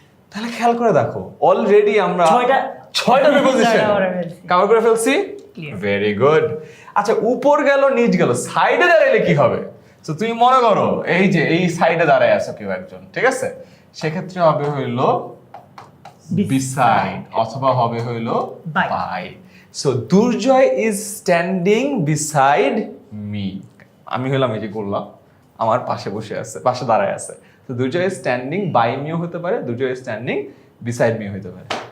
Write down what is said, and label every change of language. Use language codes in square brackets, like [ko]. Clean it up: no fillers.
[bn] তাহলে খেয়াল করে দেখো, অলরেডি আমরা 6টা প্রিপোজিশন কভার করে ফেলছি। [en] Very good. [bn] আচ্ছা, উপর গেল, নিচ গেল, সাইডে দাঁড়াইলে কি হবে? তো তুমি মনে করো এই যে এই সাইডে দাঁড়ায় আছো কেউ একজন, ঠিক আছে, সেক্ষেত্রে হবে হইলো beside অথবা হবে হইলো [en] By. by. So Durjoy is standing beside me. [bn] আমি হলাম এই যে করলাম, আমার পাশে বসে আছে, পাশে দাঁড়ায় আছে। তো দুর্জয় [en] is standing by me [bn] হতে পারে, দুর্জয় [en] is standing beside me [bn] হতে পারে।